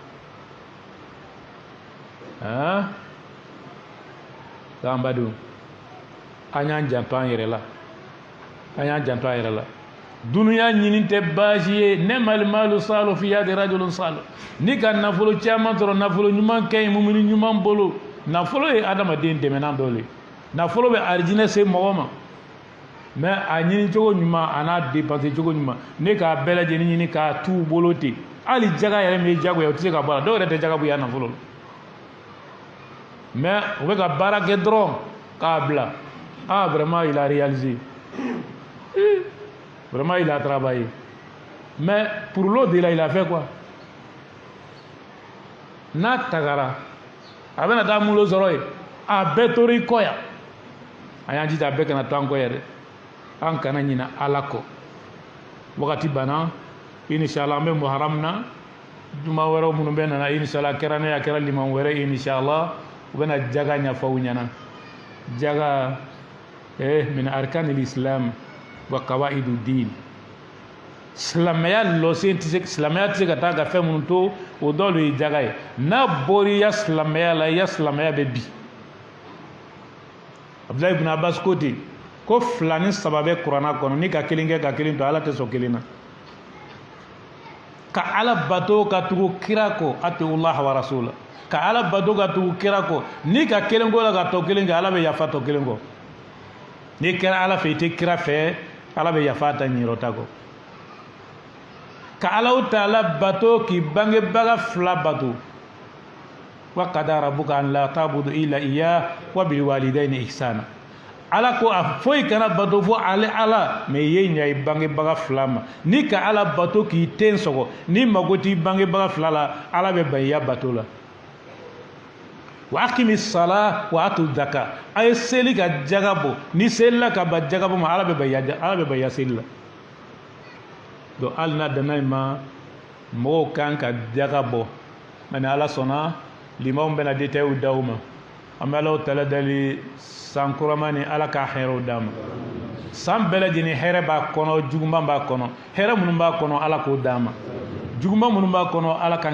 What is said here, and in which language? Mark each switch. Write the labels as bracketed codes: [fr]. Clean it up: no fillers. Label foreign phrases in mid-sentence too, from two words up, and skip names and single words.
[bm] k'an badenw an y'an janto an yɛrɛ la dunuya ɲini tɛ baasi ye [ar] نعم المال صالح في يد رجل صالح [bm] ni ka nafolo caman sɔrɔ nafolo ɲuman kɛ yen mumini ɲuman bolo nafolo ye adamaden dɛmɛnan dɔ le nafolo bɛ arijinɛ se mɔgɔ ma mais a ɲini cogo ɲuman a n'a dépenser cogo ɲuman ne k'a bɛɛ lajɛlen ɲini k'a t'u bolo ten hali jaga yɛrɛ min ye jagoya o tɛ se ka bɔ a la dɔw yɛrɛ tɛ jaga bonya nafolo la [fr] mais [bm] u bɛ ka baara kɛ dɔrɔn k'a bila [fr] vraiment il a réalisé vraiment il a travaillé mais pour l'au-delà il a fait quoi [bm] n'a tagara a bɛna taa mulo sɔrɔ yen a bɛɛ tora i kɔ yan a y'an jija a bɛɛ kana to an kɔ yan dɛ an kana ɲina ala kɔ wagati banna inshallah an bɛ muharam na juma wɛrɛw minnu bɛ nana inshallah kɛra ne a kɛra liman wɛrɛ inshallah u bɛna jaga ɲɛfɔ u ɲɛna jaga min [ar] أركان الإسلام وقواعد الدين [bm] silamɛya lɔsen tɛ se silamɛya tɛ se ka taa ka fɛn minnu to o dɔ lo ye jaga ye n'a bɔr'i ya silamɛya la i ya silamɛya bɛ bi Abdulahi ibn Abbas ko ten ko 2 ni 3 bɛ kuranna kɔnɔ ni ka kelen kɛ ka kelen to ala tɛ sɔn kelen na ka ala bato ka tugu kira kɔ [ar] أطيعوا الله والرسول [bm] ka ala bato ka tugu kira kɔ ni ka kelen ko la ka tɔ kelen kɛ ala bɛ yafa tɔ kelen kɔ ni kɛra ala fɛ i tɛ kira fɛ ala bɛ yafa ta ɲinɛrɛ ta kɔ ka Alahu Taala bato k'i bangebaga 2 bato [ar] وقضى ربك ألا تعبدوا إلا إياه وبالوالدين إحسانا [bm] ala ko a foyi kana bato fo ale ala mais ye ɲa i bangebaga 2 ma ni ka ala bato k'i ten sɔgɔ ni mago t'i bangebaga 2 la ala bɛ ban i ya bato la [ar] وأقيموا الصلاة وآتوا الزكاة [bm] a ye seli ka jaga bɔ ni selila ka ban jaga bɔ ma ala bɛ ban ya seli la donc hali n'a danna yen ma mɔgɔw kan ka jaga bɔ mais ni ala sɔnna limaw bɛna détails d'aw ma an bɛ Alahu Taala deli san kurama ni ala ka hɛrɛw d'a ma san bɛɛ lajɛlen hɛrɛ b'a kɔnɔ juguman b'a kɔnɔ hɛrɛ minnu b'a kɔnɔ ala k'o d'a ma juguman minnu b'a kɔnɔ ala k'an